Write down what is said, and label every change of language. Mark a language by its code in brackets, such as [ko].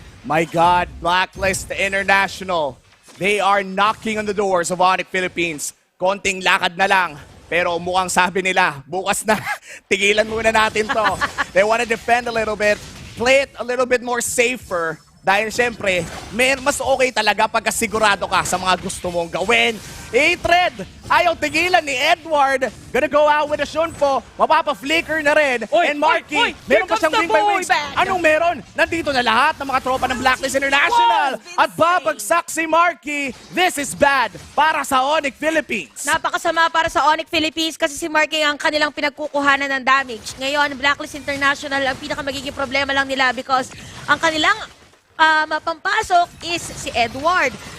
[en] My God, Blacklist International. They are knocking on the doors of ONIC Philippines. [tl] Konting lakad na lang. Pero mukhang sabi nila, bukas na, tigilan muna natin to. [en] They want to defend a little bit, play it a little bit more safer. [tl] Dahil syempre, mas okay talaga pagka sigurado ka sa mga gusto mong gawin. [en] Hatred! [tl] Ayaw tigilan ni Edward. [en] Gonna go out with a Shunpo. [tl] Mapapa-flicker na rin. And Marky, meron pa siyang wing by wings. Anong meron? Nandito na lahat ng mga tropa ng Blacklist International. At babagsak si Marky. [en] This is bad [tl] para sa ONIC Philippines. Napakasama para sa ONIC Philippines kasi si Marky ang kanilang pinagkukuhanan ng damage. Ngayon, Blacklist International, ang pinakamagiging problema lang nila because ang kanilang mapampasok is si Edward.